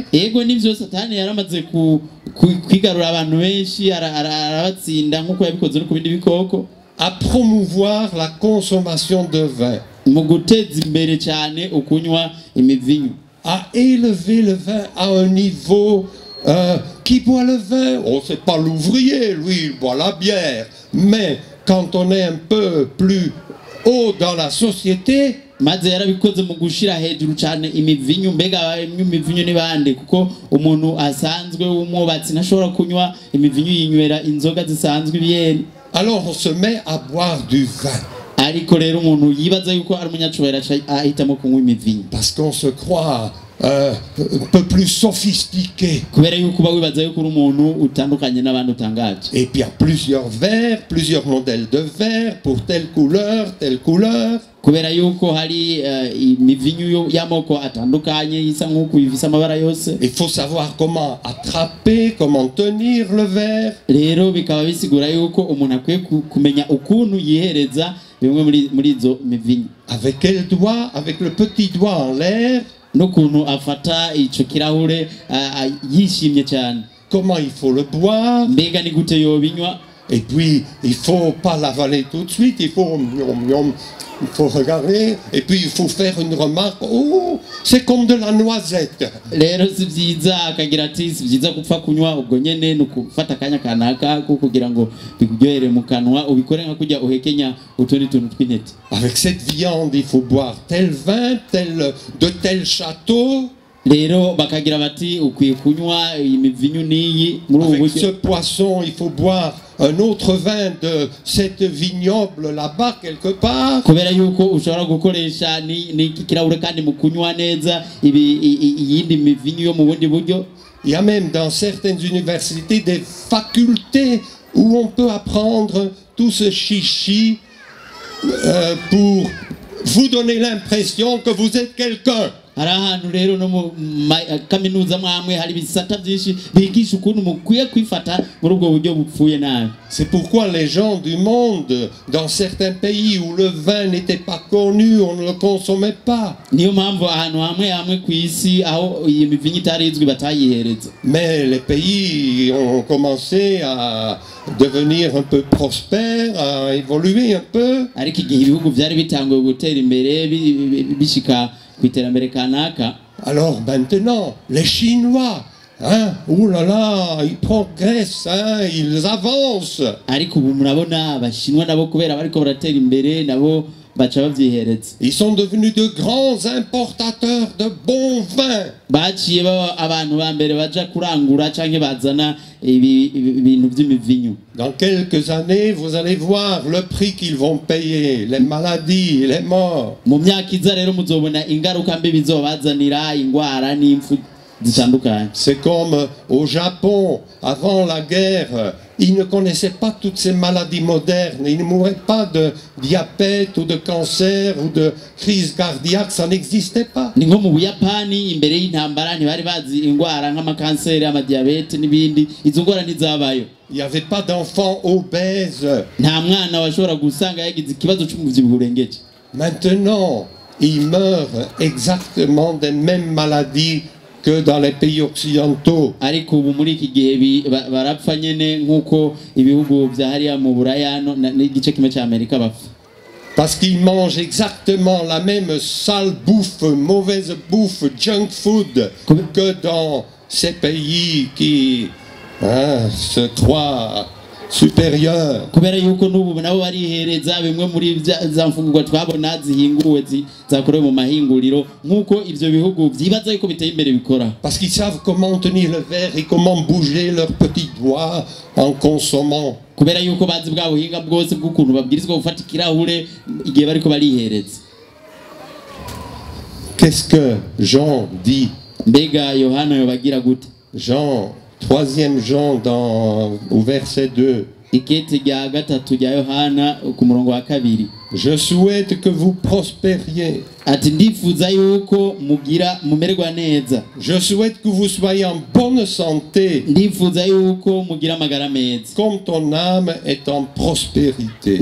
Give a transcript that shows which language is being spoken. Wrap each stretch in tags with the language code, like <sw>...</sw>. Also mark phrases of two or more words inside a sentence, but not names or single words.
<rn>Ego nivyo Satani yaramaze kwigarura abantu benshi, arabatsinda nk'uko yabikoze no ku bindi bikoko,</rn> <fr>À promouvoir la consommation de vin,</fr> <rn>mu guteza imbere cyane ukunywa imivinyu,</rn> <fr>à élever le vin à un niveau qui boit le vin. Oh, c'est pas l'ouvrier, lui, il boit la bière. Mais quand on est un peu plus haut dans la société,</fr> <rn>maze yarabikoze mu gushira hejuru cyane imivinyu. Mbega imivinyu ni bande? Kuko umuntu asanzwe w'umwubatsi ntashobora kunywa imivinyu, yinywera inzoga zisanzwe ibiyeri.</rn> <fr>alors on se met à boire du vin.</fr> <rn>Ariko rero umuntu yibaza yuko ari umunyacubahiro ahitamo kunywa imivinyu,</rn> <fr>Parce qu'on se croit un peu plus sophistiqué.</fr> <rn>kubera yuko uba wibaza yuko uri umuntu utandukanye n'abandi utangaje.</rn> <fr>Et puis il y a plusieurs verres, plusieurs modèles de verres pour telle couleur, telle couleur.</fr> <rn>Kubera yuko hari imivinyu y'amoko atandukanye isa nk'uko ifise amabara yose.</rn> <fr>Il faut savoir comment attraper, comment tenir le verre.</fr> <rn>Rero bikaba bisigura yuko umuntu akwiye kumenya ukuntu yihereza bimwe muri izo mivinyu,</rn> <fr>Avec quel doigt? Avec le petit doigt en l'air.</fr> <rn>n'ukuntu afata ico kirahure yishimye cyane.</rn> <fr>Comment il faut le boire.</fr> <rn>Mbega ni gute yobinywa?</rn> <fr>Et puis, il faut pas l'avaler tout de suite. Il faut regarder. Et puis, il faut faire une remarque. Oh, c'est comme de la noisette.</fr> <rn>Rero si vyiza akagira ati si vyiza gupfa kunywa ubwo nyene no gufata akanya kanaka kugira ngo bikuryohere mu kanwa, ubikore nka kujya uhekenya utundi tuntu tw'intete.</rn> <fr>Avec cette viande, il faut boire tel vin, de tel château.</fr> <rn>Rero bakagira bati ukwiye kunywa imivinyu niyi muri ubu</rn> <fr>Avec ce</fr> <rn>buryo.</rn> <fr>poisson, il faut boire un autre vin de cette vignoble là-bas quelque part.</fr> <rn>Kubera yuko ushobora gukoresha ni kirahure kandi mu kunywa neza iyindi mivinyu yo mu bundi buryo.</rn> <fr>Il y a même dans certaines universités des facultés où on peut apprendre tout ce chichi pour vous donner l'impression que vous êtes quelqu'un.</fr> <rn>Hari ahantu rero no mu kaminuza mwamwe hari ibisata byinshi bigisha ukuntu mukwiye kwifata muri ubwo buryo bupfuye nabi.</rn> <fr>C'est pourquoi les gens du monde, dans certains pays où le vin n'était pas connu, on ne le consommait pas.</fr> <rn>Niyo mpamvu ahantu hamwe ku isi aho iyi mivinyu itarizwi batayihereza.</rn> <fr>Mais les pays ont commencé à devenir un peu prospères, à évoluer un peu.</fr> <rn>Ariko igihe ibihugu byari bitanguye gutera imbere bishika kwiterambere kanaka.</rn> <fr>Alors maintenant, les Chinois, hein, ouh là là, ils progressent, hein, ils avancent.</fr> <rn>Ariko ubu murabona abashinwa nabo kubera bariko baratera imbere nabo baca bavyihereza.</rn> <fr>Ils sont devenus de grands importateurs de bons vins.</fr> <rn>Baciye baba abantu ba mbere baja kurangura canke bazana ibintu vy'imivinyu.</rn> <fr>Dans quelques années, vous allez voir le prix qu'ils vont payer, les maladies, les morts.</fr> <rn>Mu myaka iza rero muzobona ingaruka mbi bizobazanira ingwara n'impfu zitandukanye.</rn> <fr>C'est comme au Japon, avant la guerre, ils ne connaissaient pas toutes ces maladies modernes. Ils ne mouraient pas de diabète ou de cancer ou de crise cardiaque, ça n'existait pas.</fr> <rn>Ni nko mu Buyapani imbere y'intambara ntibari bazi ingwara nk'amakanseri, amadiabete n'ibindi, izo ngwara ntizabayo.</rn> <fr>Il n'y avait pas d'enfants obèses.</fr> <rn>Nta mwana washobora gusanga yagize ikibazo cy'umuvyibuho urengeje.</rn> <fr>Maintenant, ils meurent exactement des mêmes maladies que dans les pays occidentaux.</fr> <rn>Ariko ubu muri iki gihe barapfa nyene nk'uko ibihugu vya hariya mu Buraya n'igice kimwe cya Amerika bapfa.</rn> <fr>Parce qu'ils mangent exactement la même sale bouffe, mauvaise bouffe,</fr> <en>junk food</en> <fr>que dans ces pays qui se croient supérieurs.</fr> <rn>Kubera yuko n'ubu nabo barihereza bimwe muri za mfungurwa twabona zihinguwe zakorewe mu mahinguriro nk'uko ivyo bihugu vyibaza yuko biteye imbere bikora.</rn> <fr>Parce qu'ils savent comment tenir le verre et comment bouger leurs petits doigts en consommant.</fr> <rn>Kubera yuko bazi bwa buhinga bwose bw'ukuntu babwirizwa gufata ikirahure igihe bariko barihereza.</rn> <fr>Qu'est-ce que Jean dit?</fr> <rn>Mbega Yohana yobagira gute?</rn> <fr>Jean, 3e Jean au verset 2.</fr> <rn>Ikete rya gatatu rya Yohana ku murongo wa kabiri.</rn> <fr>Je souhaite que vous prospériez.</fr> <rn>Ati ndifuza yuko mumererwa neza.</rn> <fr>Je souhaite que vous soyez en bonne santé.</fr> <rn>Ndifuza yuko mugira amagara meza.</rn> <fr>Comme ton âme est en prospérité.</fr>